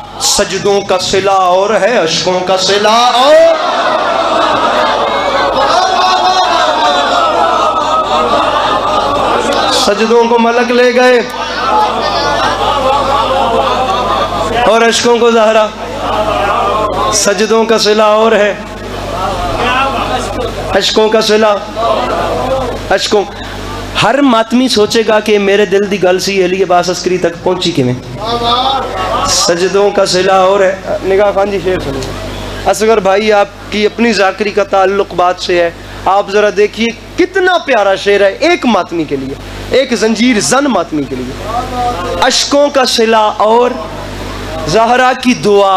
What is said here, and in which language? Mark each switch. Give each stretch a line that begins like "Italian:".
Urdu: سجدوں کا صلہ اور ہے اشکوں کا صلہ. اور سجدوں کو ملک لے گئے اور اشکوں کو زہرا. سجدوں کا صلہ اور ہے اشکوں کا صلہ.
Punjabi: اشکوں, ہر ماتمی سوچے گا کہ میرے دل دی گل سی علی عباس عسکری تک پہنچی کیویں.
Urdu: سجدوں کا صلہ اور ہے. نگاہ خان جی شعر سنیں. اصغر بھائی آپ کی اپنی ذاکری کا تعلق بات سے ہے, آپ ذرا دیکھیے کتنا پیارا شعر ہے ایک ماتمی کے لیے, ایک زنجیر زن ماتمی کے لیے. اشکوں کا صلہ اور زہرا کی دعا.